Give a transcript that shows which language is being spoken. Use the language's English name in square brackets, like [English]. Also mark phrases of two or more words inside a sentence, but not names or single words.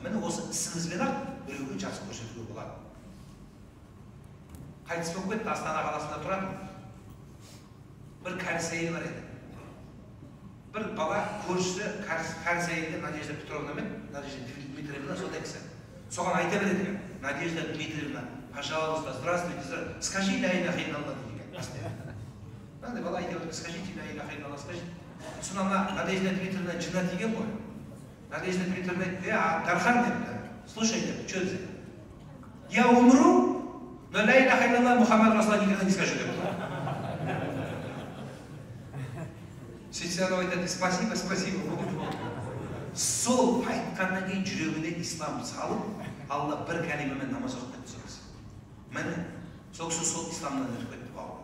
[Kazakh] Міне осы ісіңізбен ақ біреуге жақсы көрсетуге болады. Қайтыс болып кетті, Астана қаласында тұратын. Бір кәріс әйел бар еді. Бір бала көршісі кәріс әйелге Надежда Петровна мен Надежда Дмитриевна сондай кісі. Соған айта береді екен. [Russian] Надежда Дмитриевна, пожалуйста, здравствуйте, скажи [Arabic] لا إله إلا الله [Russian] деген. [Kazakh] Мынандай бала айта береді, [Russian] скажите [Arabic] لا إله إلا الله, [Russian] скажите. [Kazakh] Сонда Надежда Дмитриевна жына тиген ғой. Надежда Дмитриевна айтты, Дархан депті, слушай депті, [Russian] что это? Я умру, но [Arabic] لا إله إلا الله محمد رسول الله [Russian] никогда не скажу депті. [Kazakh] Сөйтсе анау айтады, [Russian] спасибо, спасибо. [Kazakh] Сол айтқаннан кейін жүрегіне ислам салып, Алла бір кәлимемен намаз оқып кетті сол кісі. Міне, сол кісі сол исламнан өтіп кетті бауырым.